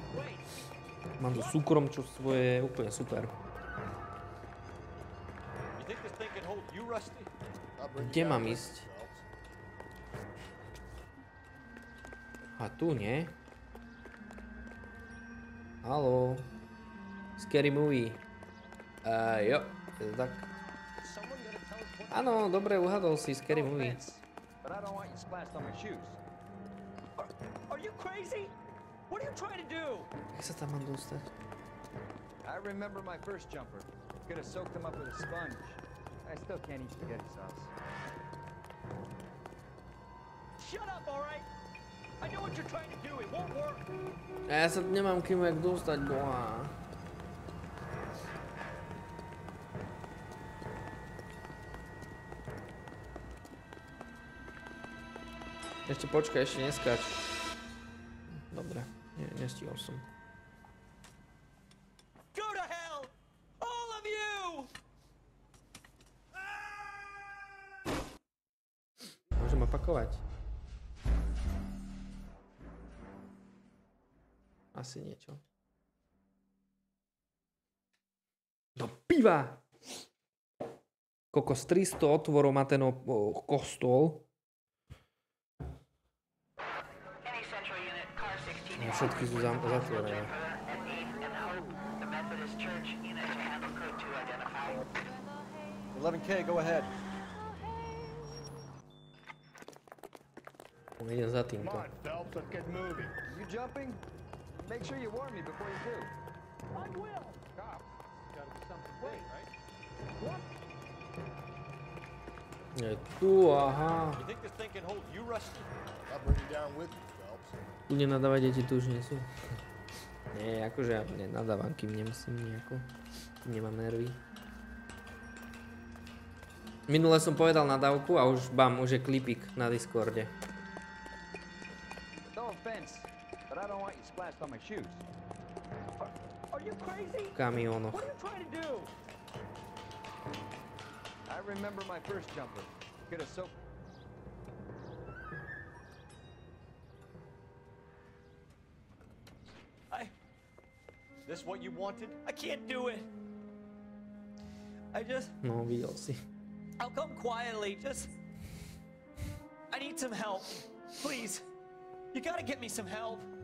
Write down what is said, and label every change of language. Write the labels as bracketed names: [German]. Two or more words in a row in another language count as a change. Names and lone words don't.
[Slovak] Mám tu súkromču svoje, úplne super. Kde mám ísť? A tu, nie? Haló? [English] Scary movie. [Slovak] Jo, je to tak. Áno, dobre, uhadol si [English] Scary movie. What are you trying to do? [Slovak] Jak sa tam mám dostať? [English] I remember my first jumper. Could have soaked him up with a sponge. I still can't eat spaghetti sauce. Shut up, all right? I know what you're trying to do. It won't work. [Slovak] Ja sa nemám kým jak dostať, boha. Ešte počkaj, ešte neskáč. Dobre. Nestihol som. [English] Go to hell! All of you! [Slovak] Môžem opakovať. Asi niečo. Do piva! Kokos 300 otvorov má ten kostol. Všetky sú zatvorené. [English] 11K, go ahead. [Slovak] Idem za týmto. [English] Come on, Phelps, let's get moving. You jumping? Make sure you warn me before you do. I will. Cops, gotta be something big, right? What? [Slovak] Je tu, aha. [English] You think this thing can hold you, Rusty? I'll bring you down with me, Phelps. [Slovak] Tu nenadávať, deti tu už nie sú. Nie, akože ja nenadávam, kým nemusím nejako. Kým nemám nervy. Minule som povedal nadávku a už bam, už je klipík na Discorde. [English] No offense, but I don't want you splashed on my shoes. Are you crazy? [Slovak] V kamionoch. [English] What are you trying to do? I remember my first jumper. Could have soaked. This what you wanted? I can't do it. [Slovak] No, videl si. [English] I'll come quietly. I need some help. Please. You gotta get me some help.